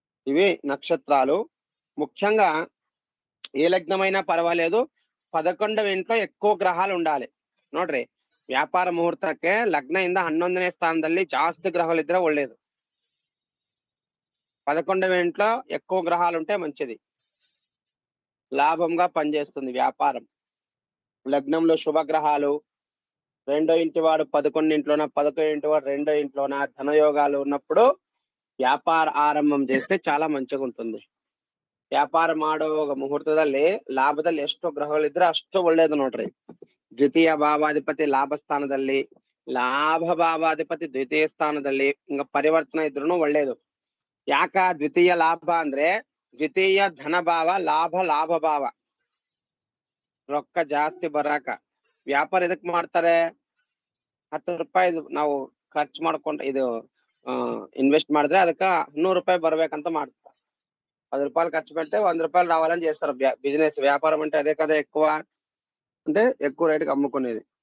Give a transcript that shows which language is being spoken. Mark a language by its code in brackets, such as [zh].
[te] ఇవి నక్షత్రాలు. ముఖ్యంగా ఏ లగ్నమైనా పర్వాలేదు, 11వ ఇంట్లో ఎక్కువ ಗ್ರಹಗಳು ఉండాలి ನೋಡ್ರಿ. [kn] ವ್ಯಾಪಾರ ಮುಹೂರ್ತಕ್ಕೆ ಲಗ್ನದಿಂದ 11ನೇ ಸ್ಥಾನದಲ್ಲಿ ಜಾಸ್ತಿ ಗ್ರಹಗಳು ಇದ್ರೆ ಒಳ್ಳೇದು. [te] 11వ ఇంట్లో ఎక్కువ గ్రహాలు ఉంటే మంచిది, లాభంగా పనిచేస్తుంది వ్యాపారం. లగ్నంలో శుభగ్రహాలు, 2వ ఇంటి వాడు 11 ఇంట్లోన, 11 ఇంటి వాడు 2వ ఇంట్లోన ధనయోగాలు ఉన్నప్పుడు వ్యాపార ఆరంభం చేస్తే చాలా మంచిగా ఉంటుంది. [kn] ವ್ಯಾಪಾರ ಮಾಡುವ ಮುಹೂರ್ತದಲ್ಲಿ ಲಾಭದಲ್ಲಿ ಎಷ್ಟು ಗ್ರಹಗಳಿದ್ರೆ ಅಷ್ಟು ಒಳ್ಳೇದು ನೋಡ್ರಿ. ದ್ವಿತೀಯ ಭಾವಾಧಿಪತಿ ಲಾಭ ಸ್ಥಾನದಲ್ಲಿ, ಲಾಭ ಭಾವಾಧಿಪತಿ ದ್ವಿತೀಯ ಸ್ಥಾನದಲ್ಲಿ ಹಿಂಗ ಪರಿವರ್ತನೆ ಇದ್ರೂ ಒಳ್ಳೇದು. ಯಾಕ ದ್ವಿತೀಯ ಲಾಭ ಅಂದ್ರೆ ದ್ವಿತೀಯ ಧನ ಭಾವ, ಲಾಭ ಭಾವ, ರೊಕ್ಕ ಜಾಸ್ತಿ ಬರಾಕ. ವ್ಯಾಪಾರ ಎದಕ್ ಮಾಡ್ತಾರೆ? 10 ರೂಪಾಯಿ ನಾವು ಖರ್ಚು ಮಾಡ್ಕೊಂಡ್ ಇದು ఇన్వెస్ట్ ಮಾಡಿದ್ರೆ ಅದಕ್ಕ 100 ರೂపాಯಿ ಬರ್ಬೇಕಂತ ಮಾಡ್ತಾರೆ. [te] 10 రూపాయలు ఖర్చు పెడితే 100 రూపాయలు రావాలని చేస్తారు. బిజినెస్ వ్యాపారం అంటే అదే కదా, ఎక్కువ అంటే ఎక్కువ రేటుకి అమ్ముకునేది.